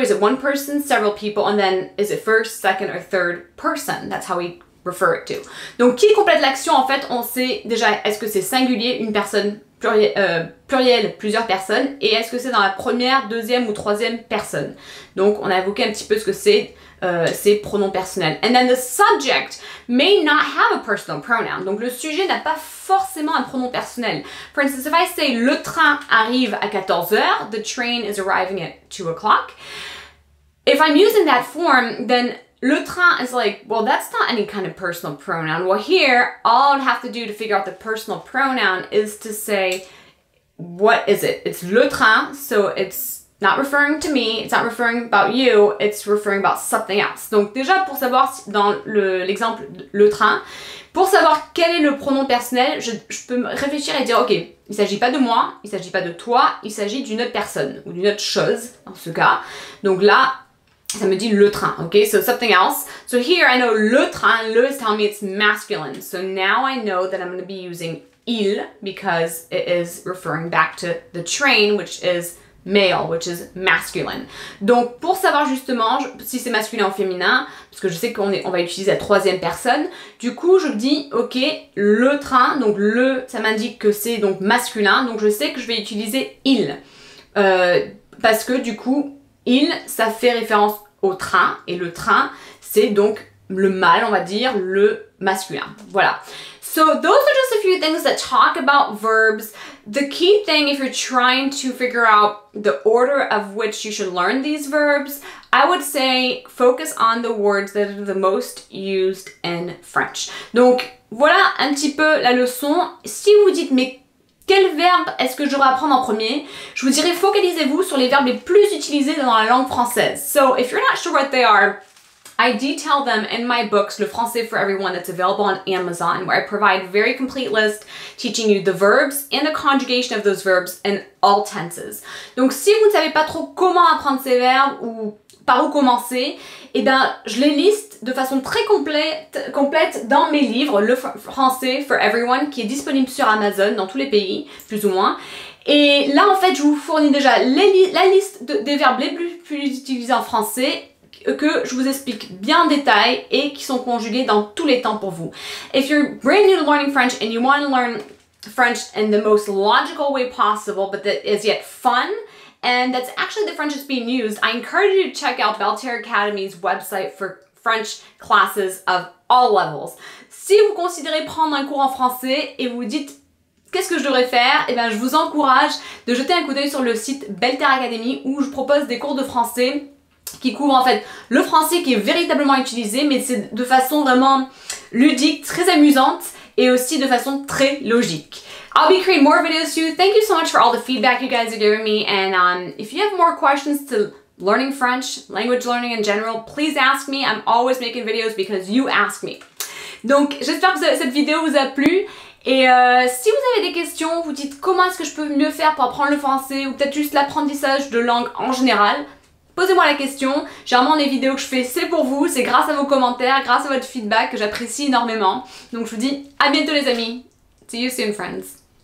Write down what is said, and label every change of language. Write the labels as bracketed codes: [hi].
[en] Is it one person, several people? And then is it first, second, or third person? That's how we refer it to. [fr] Donc, qui complète l'action? En fait, on sait déjà, est-ce que c'est singulier, une personne, pluriel, plusieurs personnes, et est-ce que c'est dans la première, deuxième ou troisième personne? Donc, on a évoqué un petit peu ce que c'est ces pronoms personnels. [en] And then the subject may not have a personal pronoun. [fr] Donc, le sujet n'a pas forcément un pronom personnel. [en] For instance, if I say [fr] le train arrive à 14h, [en] the train is arriving at 2 o'clock. If I'm using that form, then le train is like, well, that's not any kind of personal pronoun. Well, here, all I'd have to do to figure out the personal pronoun is to say, what is it? It's le train, so it's not referring to me, it's not referring about you, it's referring about something else. [fr] Donc déjà, pour savoir, dans l'exemple le train, pour savoir quel est le pronom personnel, je peux me réfléchir et dire, ok, il ne s'agit pas de moi, il ne s'agit pas de toi, il s'agit d'une autre personne, ou d'une autre chose, dans ce cas. Donc là, ça me dit le train, okay? [en] So something else. So here I know le train, le is telling me it's masculine. So now I know that I'm going to be using il because it is referring back to the train, which is male, which is masculine. [fr] Donc pour savoir justement si c'est masculin ou féminin, parce que je sais qu'on va utiliser la troisième personne, du coup je dis ok, le train, donc le, ça m'indique que c'est donc masculin, donc je sais que je vais utiliser il. Parce que du coup, il, ça fait référence au train, et le train, c'est donc le mâle, on va dire, le masculin. Voilà. [en] So those are just a few things that talk about verbs. The key thing, if you're trying to figure out the order of which you should learn these verbs, I would say focus on the words that are the most used in French. [fr] Donc voilà un petit peu la leçon. Si vous dites mais quel verbe est-ce que je devrais apprendre en premier? Je vous dirais focalisez-vous sur les verbes les plus utilisés dans la langue française. [en] So if you're not sure what they are, I detail them in my books, Le Français for Everyone, that's available on Amazon, where I provide a very complete list teaching you the verbs and the conjugation of those verbs in all tenses. [fr] Donc si vous ne savez pas trop comment apprendre ces verbes ou par où commencer, eh ben, je les liste de façon très complète dans mes livres, Le Français for Everyone, qui est disponible sur Amazon dans tous les pays, plus ou moins. Et là, en fait, je vous fournis déjà la liste des verbes les plus utilisés en français, que je vous explique bien en détail et qui sont conjugués dans tous les temps pour vous. [en] If you're brand new to learning French and you want to learn French in the most logical way possible, but that is yet fun, and that's actually the French that's being used, I encourage you to check out Belle Terre Academy's website for French classes of all levels. [fr] Si vous considérez prendre un cours en français et vous dites qu'est-ce que je devrais faire, eh bien je vous encourage de jeter un coup d'œil sur le site Belle Terre Academy où je propose des cours de français qui couvrent en fait le français qui est véritablement utilisé, mais c'est de façon vraiment ludique, très amusante et aussi de façon très logique. [en] I'll be creating more videos too. Thank you so much for all the feedback you guys are giving me, and if you have more questions to learning French, language learning in general, please ask me. I'm always making videos because you ask me. [fr] Donc j'espère que cette vidéo vous a plu. Et si vous avez des questions, vous dites comment est-ce que je peux mieux faire pour apprendre le français ou peut-être juste l'apprentissage de langue en général, posez-moi la question. Généralement les vidéos que je fais c'est pour vous, c'est grâce à vos commentaires, grâce à votre feedback que j'apprécie énormément. Donc je vous dis à bientôt les amis. [en] See you soon friends.